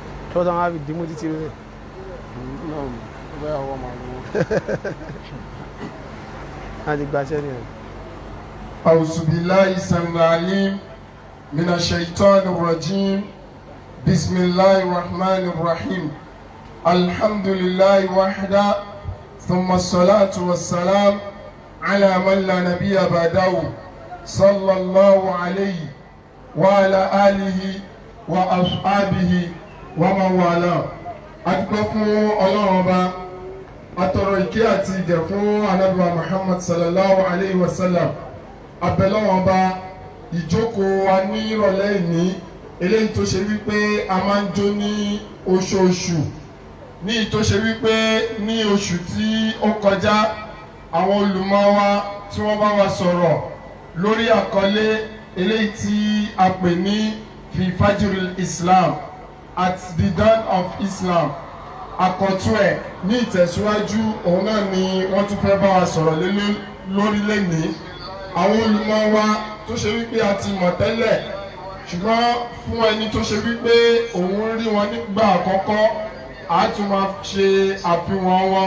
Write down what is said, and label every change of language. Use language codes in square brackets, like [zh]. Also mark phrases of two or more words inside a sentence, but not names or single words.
[yo] tó tán á fi dìímú títí rẹ̀. náà bẹ́ẹ̀ ọwọ́ máa lówó. a ti gbaṣẹ́ ni ẹ̀. [ar] أعوذ بالله السميع العليم من الشيطان الرجيم بسم الله الرحمن الرحيم الحمد لله وحده ثم الصلاة والسلام على من لا نبي بعده صلى الله عليه وعلى آله وأصحابه ومن والاه. [yo] adúpẹ́ fún Ọlọ́run Ọba, atọrọ ìkẹ́ àti ìgẹ̀ fún Ànábì wa Muhammad [ar] صلى الله عليه وسلم. [yo] Abẹ́lọ́wọ́n Ọba, ìjókòó wa ní ìrọ̀lẹ́ ìní eléyìí tó ṣe wípé a máa ń jó ní oṣooṣù, ní tó ṣe wípé ní oṣù tí ó kọjá àwọn olùmọ̀ wa tí wọ́n bá wa sọ̀rọ̀ lórí àkọlé eléyìí tí a pè ní fi fajril Islam, [en] at the dawn of Islam. [yo] Àkọ́tún ẹ̀ ní ìtẹ̀síwájú òun náà ni wọ́n tún fẹ́ bá wa sọ̀rọ̀ lórí lẹ́nìí. Àwọn olùmọ̀ wa tó ṣe wípé a ti mọ̀ tẹ́lẹ̀, ṣùgbọ́n fún ẹni tó ṣe wípé òun rí wọn nígbà àkọ́kọ́ a tún máa ṣe àfihàn wọn.